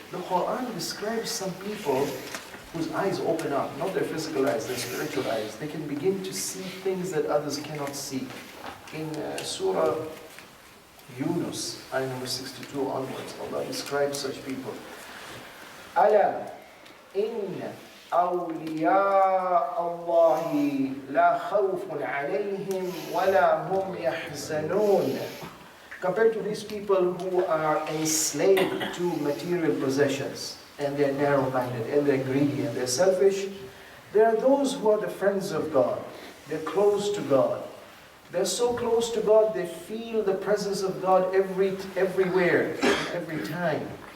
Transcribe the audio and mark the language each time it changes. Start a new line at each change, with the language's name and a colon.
English: The Quran describes some people whose eyes open up, not their physical eyes, their spiritual eyes. They can begin to see things that others cannot see. In Surah Yunus, ayah number 62 onwards, Allah describes such people.
Arabic: Ala inna أولياء الله لا خوف عليهم ولا هم يحزنون.
English: Compared to these people who are enslaved to material possessions, and they're narrow-minded, and they're greedy, and they're selfish, there are those who are the friends of God. They're close to God. They're so close to God, they feel the presence of God everywhere, every time.